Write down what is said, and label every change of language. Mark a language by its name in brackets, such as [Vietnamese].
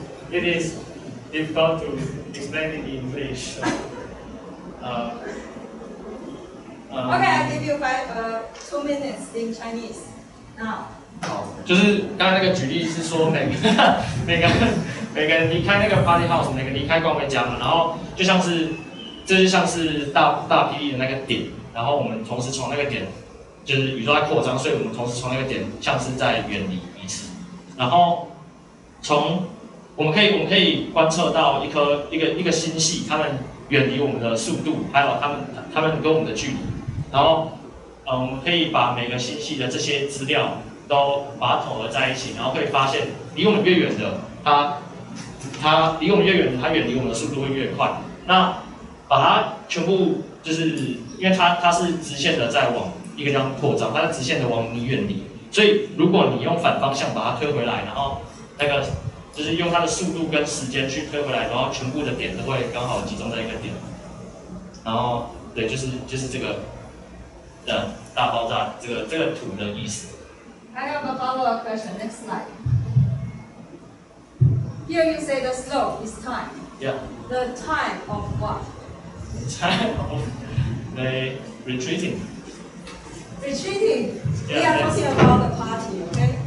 [English] It is difficult to explain it in English. Okay, I give you 2 minutes in Chinese now. [Chinese] 好，就是刚才那个举例是说每个人离开那个 party house， 每个离开光辉家嘛，然后这就像是大霹雳的那个点，然后我们同时从那个点，就是宇宙在扩张，所以我们同时从那个点像是在远离彼此，然后我们可以观测到一个星系，它们远离我们的速度，还有它们跟我们的距离，然后我们可以把每个星系的这些资料都把它统合在一起，然后会发现离我们越远的，它离我们越远的，它远离我们的速度会越快。那把它全部就是因为它是直线的在往一个地方扩张，它是直线的往你远离，所以如果你用反方向把它推回来，然后那个就是用它的速度跟时间去推回来，然后全部的点都会刚好集中在一个点。然后对，就是这个大爆炸这个图的意思。 [English] I have a follow-up question. Next slide. Here you say the slope is time. Yeah. The time of what? Time of the retreating. Retreating. Yeah, We are talking about the party, okay?